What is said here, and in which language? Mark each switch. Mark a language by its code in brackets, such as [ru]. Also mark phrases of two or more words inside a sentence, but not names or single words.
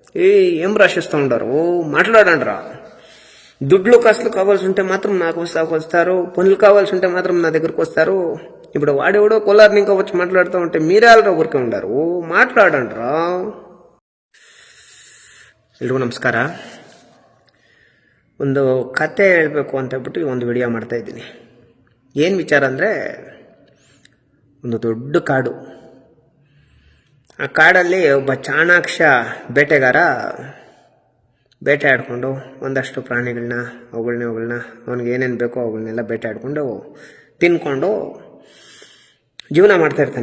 [te] ఏం రాసిస్తూ మాట్లాడండిరా. దుడ్లు కాసులు కావాల్సి ఉంటే మాత్రం నాకు వస్తారు, పనులు కావాల్సి ఉంటే మాత్రం నా దగ్గరకు వస్తారు. ఇప్పుడు వాడెవడో కొల్లారిని ఇంకా వచ్చి మాట్లాడుతూ ఉంటే మీరే అలా ఊరికే ఉండారు. [kn] ಮಾತಾಡಂಡ್ರಾ. ಎಲ್ರಿಗೂ ನಮಸ್ಕಾರ. ಒಂದು ಕತೆ ಹೇಳಬೇಕು ಅಂತ ಹೇಳ್ಬಿಟ್ಟು ಒಂದು ವಿಡಿಯೋ ಮಾಡ್ತಾ ಇದ್ದೀನಿ. ಏನು ವಿಚಾರ ಅಂದರೆ, ಒಂದು ದೊಡ್ಡ ಕಾಡು. ಆ ಕಾಡಲ್ಲಿ ಒಬ್ಬ ಚಾಣಾಕ್ಷ ಬೇಟೆಗಾರ ಬೇಟೆ ಆಡಿಕೊಂಡು ಒಂದಷ್ಟು ಪ್ರಾಣಿಗಳನ್ನ ಅವುಗಳನ್ನ ಅವನಿಗೆ ಏನೇನು ಬೇಕೋ ಅವುಗಳನ್ನೆಲ್ಲ ಬೇಟೆ ಆಡಿಕೊಂಡು ತಿನ್ಕೊಂಡು ಜೀವನ ಮಾಡ್ತಾ ಇರ್ತಾನೆ.